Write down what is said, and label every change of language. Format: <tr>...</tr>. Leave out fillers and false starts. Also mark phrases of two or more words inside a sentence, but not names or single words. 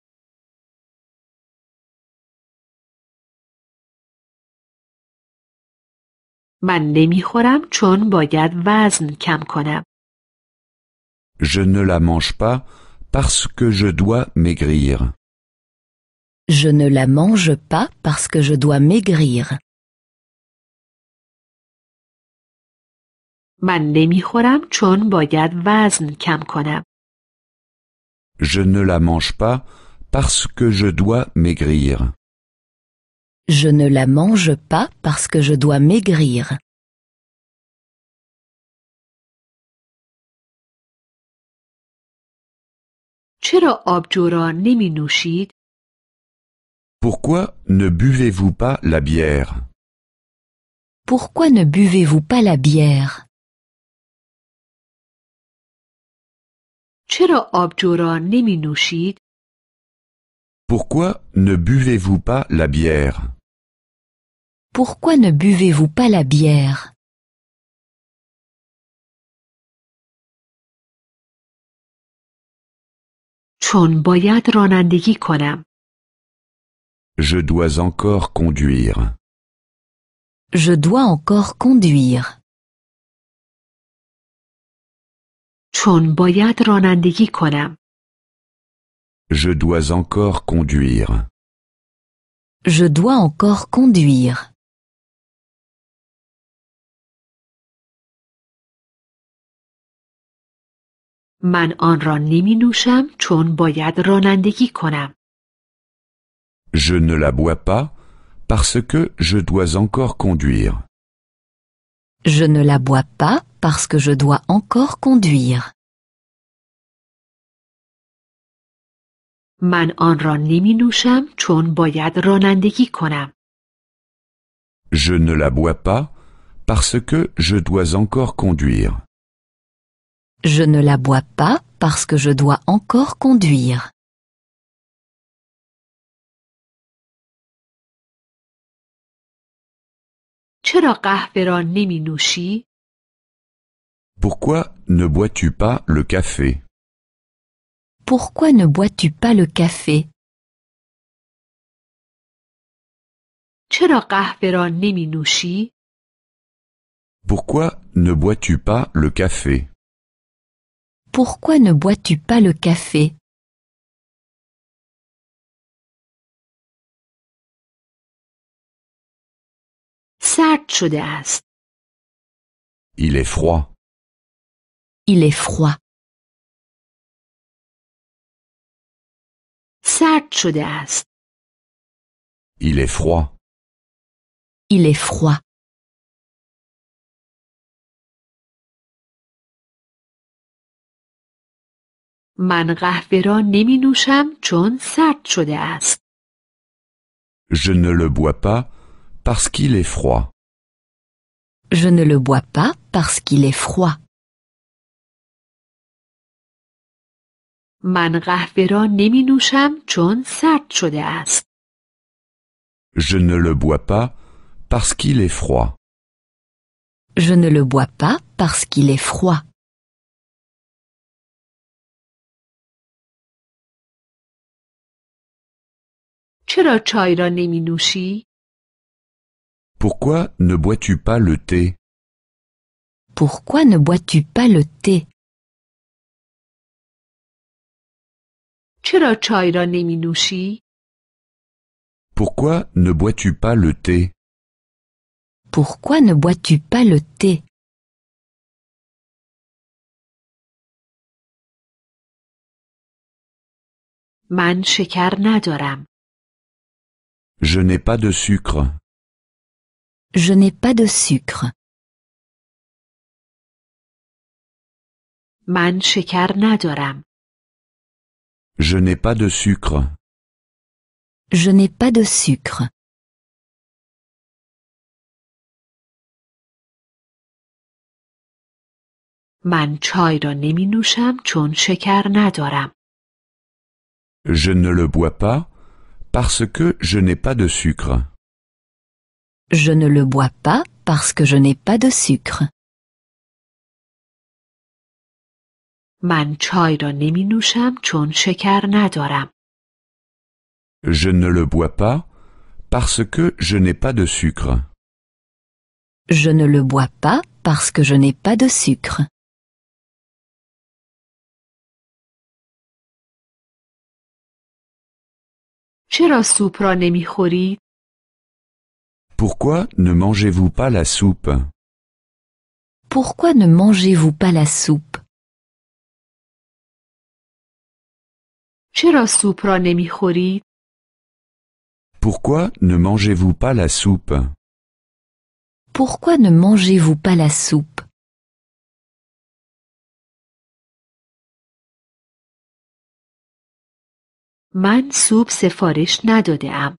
<fa>من نمیخورم چون باید وزن کم کنم.</fa> <fr>Je ne la mange pas parce que je dois maigrir. Je ne la mange pas parce que je dois maigrir.</fr> <fa>من نمیخورم چون باید وزن کم کنم.</fa> <fr>Je ne la mange pas parce que je dois maigrir. Je ne la mange pas parce que je dois maigrir.</fr> <fa>چرا آبجو را نمی نوشید؟</fa> <fr>Pourquoi ne buvez-vous pas la bière? Pourquoi ne buvez-vous pas la bière?</fr> <fa>چرا آبجو را نمی نوشید؟</fa> <fr>Pourquoi ne buvez-vous pas la bière? Pourquoi ne buvez-vous pas la bière?</fr> <fa>چون باید رانندگی کنم.</fa> <fr>Je dois encore conduire. Je dois encore conduire.</fr> <fa>چون باید رانندگی کنم.</fa> <fr>Je dois encore conduire. Je dois encore conduire.</fr> <fa>من آن را نمی نوشم چون باید رانندگی کنم.</fa> <fr>Je ne la bois pas parce que je dois encore conduire. Je ne la bois pas parce que je dois encore conduire.</fr> <fa>من آن را نمی نوشم چون باید رانندگی کنم.</fa> <fr>Je ne la bois pas parce que je dois encore conduire. Je ne la bois pas parce que je dois encore conduire.</fr> <fa>چرا قهوه را نمی نوشی؟</fa> <fr>Pourquoi ne bois-tu pas le café? Pourquoi ne bois-tu pas le café?</fr> <fa>چرا قهوه را نمی نوشی؟</fa> <fr>Pourquoi ne bois-tu pas le café? Pourquoi ne bois-tu pas le café?</fr> <fa>سرد شده است.</fa> <fr>Il est froid. Il est froid.</fr> <fa>سرد شده است.</fa> <fr>Il est froid. Il est froid.</fr> <fa>من قهوه را نمی نوشم چون سرد شده است.</fa> <fr>Je ne le bois pas parce qu'il est froid. Je ne le bois pas parce qu'il est froid.</fr> <fa>من قهوه را نمی نوشم چون سرد شده است.</fa> <fr>Je ne le bois pas parce qu'il est froid. Je ne le bois pas parce qu'il est froid.</fr> <fa>چرا چای را نمی نوشی؟</fa> <fr>Pourquoi ne bois-tu pas le thé? Pourquoi ne bois-tu pas le thé?</fr> <fa>چرا چای را نمی نوشی؟</fa> <fr>Pourquoi ne bois-tu pas le thé? Pourquoi ne bois-tu pas le thé?</fr> <fa>من شکر ندارم.</fa> <fr>Je n'ai pas de sucre. Je n'ai pas de sucre.</fr> <fa>من شکر ندارم.</fa> <fr>Je n'ai pas de sucre. Je n'ai pas de sucre.</fr> <fa>من چای را نمی نوشم چون شکر ندارم.</fa> <fr>Je ne le bois pas parce que je n'ai pas de sucre. Je ne le bois pas parce que je n'ai pas de sucre.</fr> <fa>من چای را نمی نوشم چون شکر ندارم.</fa> <fr>Je ne le bois pas parce que je n'ai pas de sucre. Je ne le bois pas parce que je n'ai pas de sucre.</fr> <fa>چرا سوپ را نمی خوری؟</fa> <fr>Pourquoi ne mangez-vous pas la soupe? Pourquoi ne mangez-vous pas la soupe?</fr> <fa>چرا سوپ را نمی خوری؟</fa> <fr>Pourquoi ne mangez-vous pas la soupe? Pourquoi ne mangez-vous pas la soupe?</fr> <fa>من سوپ سفارش نداده ام.</fa>